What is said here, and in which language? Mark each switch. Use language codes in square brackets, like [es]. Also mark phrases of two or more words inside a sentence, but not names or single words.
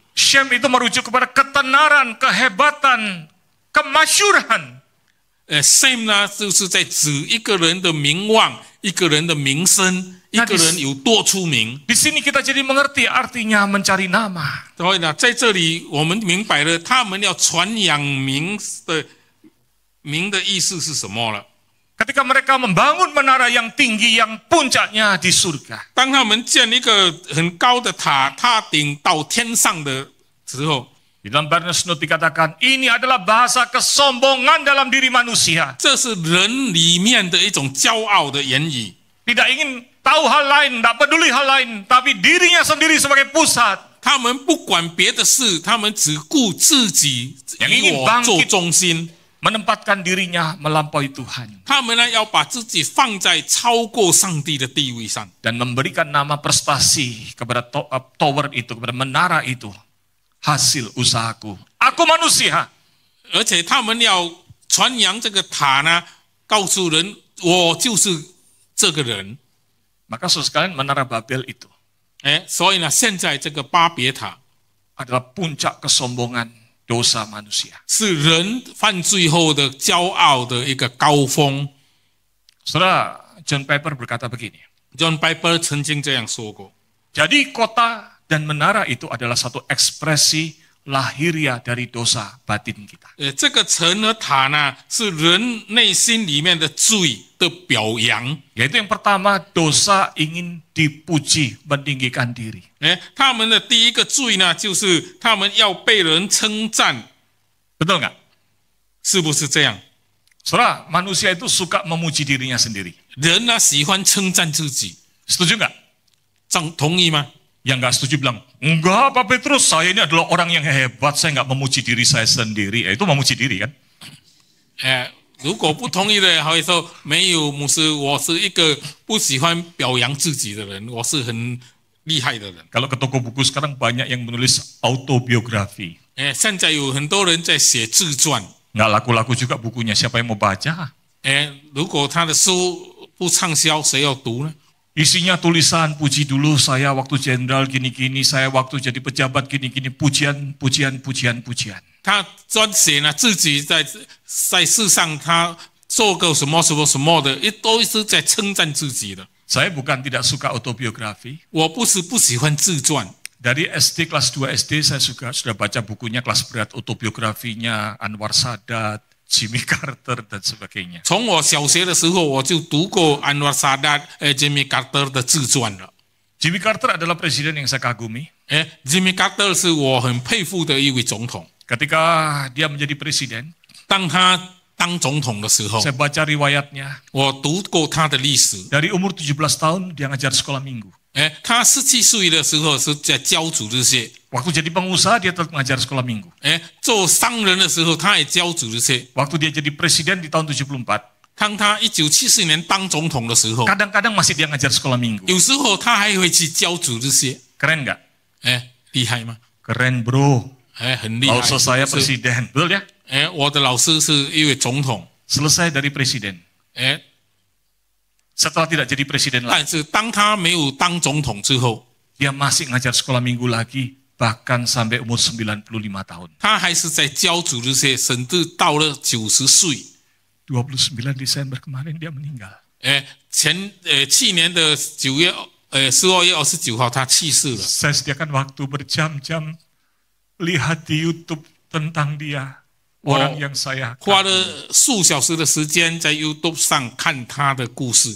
[id] Shem itu merujuk kepada ketenaran, kehebatan, kemasyuran. [zh] Sam 呢就是在指一个人的名望，一个人的名声，一个人有多出名。 [id] Di sini kita jadi mengerti artinya mencari nama. [zh] 所以呢，在这里我们明白了他们要传扬名的意思是什么了。 [id] Ketika mereka membangun menara yang tinggi, yang puncaknya di surga. [zh] 当他们建一个很高的塔，塔顶到天上的时候， [id] Di dalam Barnes Note dikatakan, ini adalah bahasa kesombongan dalam diri manusia. [zh] 这是人里面的一种骄傲的言语。 [id] Tidak ingin tahu hal lain, tidak peduli hal lain, tapi dirinya sendiri sebagai pusat. [zh] 他们不管别的事，他们只顾自己，以我做中心。 [id] Menempatkan dirinya melampaui Tuhan. [zh] 他们呢要把自己放在超过上帝的地位上， [id] Dan memberikan nama prestasi kepada tower itu, kepada menara itu. hasil usahaku. Aku manusia. [zh] 而且他们要传扬这个塔呢，告诉人我就是这个人。 [id] Maka saudara sekalian, Menara Babel itu [zh] 所以呢，现在这个巴别塔 [id] adalah puncak kesombongan dosa manusia. [zh] 是人犯罪后的骄傲的一个高峰。 [id] Saudara, John Piper berkata begini. [zh] John Piper 曾经这样说过。 [id] Jadi kota dan menara itu adalah satu ekspresi lahiriah dari dosa batin kita. [zh] 这个城和塔呢，是人内心里面的罪的表扬。 [id] Yaitu yang pertama, dosa ingin dipuji, meninggikan diri. [zh] 他们的第一个罪呢，就是他们要被人称赞， [id] Betul nggak? [zh] 是不是这样？ [id] Saudara, manusia itu suka memuji dirinya sendiri. [zh] 人呢喜欢称赞自己， [id] Setuju nggak? [zh] 同意吗？ [id] Yang nggak setuju bilang, enggak Pak Petrus, saya ini adalah orang yang hebat, saya nggak memuji diri saya sendiri. Itu memuji diri kan? [zh] 如果不同意的，还会说没有牧师，我是一个不喜欢表扬自己的人，我是很厉害的人。 [id] Kalau ke toko buku sekarang banyak yang menulis autobiografi. [zh] 现在有很多人在写自传， [id] Nggak laku-laku juga bukunya, siapa yang mau baca? [zh] 如果他的书不畅销，谁要读呢？ [id] Isinya tulisan, puji dulu saya waktu jenderal gini-gini, saya waktu jadi pejabat gini-gini, pujian, pujian, pujian, pujian. [zh] 他专写呢自己在世上他做过什么什么什么的，都是在称赞自己的。 [id] Saya bukan tidak suka autobiografi. [zh] 我不是不喜欢自传， [id] Dari SD kelas 2 SD saya sudah baca bukunya kelas berat, autobiografinya Anwar Sadat, Jimmy Carter dan sebagainya. [zh] 从我小学的时候我就读过安瓦萨达、Jimmy Carter 的自传了。 [id] Jimmy Carter adalah presiden yang saya kagumi. [zh] Jimmy Carter 是我很佩服的一位总统。 [id] Ketika dia menjadi presiden, [zh] 当他当总统的时候， [id] saya baca riwayatnya. [zh] 我读过他的历史。 [id] Dari umur 17 tahun dia ngajar sekolah minggu. [zh] 他17岁的时候是在教主日学。 [id] Waktu jadi pengusaha dia tetap ngajar sekolah minggu. [zh] 做商人的时候他也教主日学。 [id] Waktu dia jadi presiden di tahun 74, [zh] 当他1974年当总统的时候， [id] kadang-kadang masih dia ngajar sekolah minggu. [zh] 有时候他还会去教主日学。 [id] Keren nggak? [zh] 厉害吗？ [id] Keren bro. [zh] 很厉害。 [id] Lalu saya presiden, betul ya? [zh] 我的老师是一位总统。 [id] Selesai dari presiden. Setelah tidak jadi presiden lagi, [zh] 但是当他没有当总统之后， [id] dia masih ngajar sekolah minggu lagi, bahkan sampai umur 95 tahun. [zh] 他还是在教主日学，甚至到了90岁。 [id] 29 Desember kemarin dia meninggal. [zh] 去年的12月29号他去世了。 [id] Saya sediakan waktu berjam-jam lihat di YouTube tentang dia, orang yang saya [zh] 花了数小时的时间在 YouTube 上看他的故事。